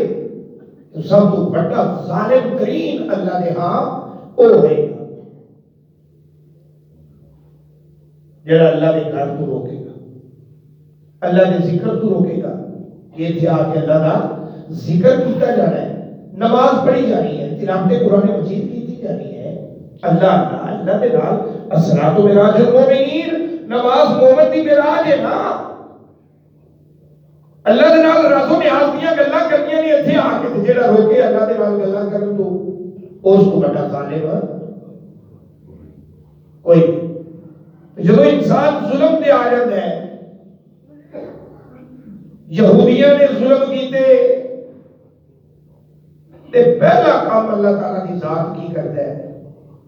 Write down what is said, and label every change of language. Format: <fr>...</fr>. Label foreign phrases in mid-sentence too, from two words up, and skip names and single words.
<ur>تو سب تو بڑا ظالم ترین اللہ نے ہاں وہ ہے جڑا اللہ کے گھر کو روکے گا، اللہ کے ذکر کو روکے گا، یہ تھے آ کے اللہ کا ذکر کیتا جانا ہے، نماز پڑھی جانی ہے، تلاوت قرآن مجید کی جانی ہے، اللہ کے نال</ur> <ar>الصلاۃ معراج المومنین،</ar> <pa>نماز مومن دی معراج ہے نا، اللہ دے نال رازو نیاز دیاں گلاں کرنیاں نے، ایتھے آ کے جڑا روکے اللہ دے نال گلاں کرن تو اس کو بڑا ظالم کوئی۔</pa> <ur>جب انسان ظلم تے آ جاتا ہے، یہودیاں نے ظلم کیتے تے پہلا کام اللہ تعالیٰ کی ذات کی کرتا ہے،</ur>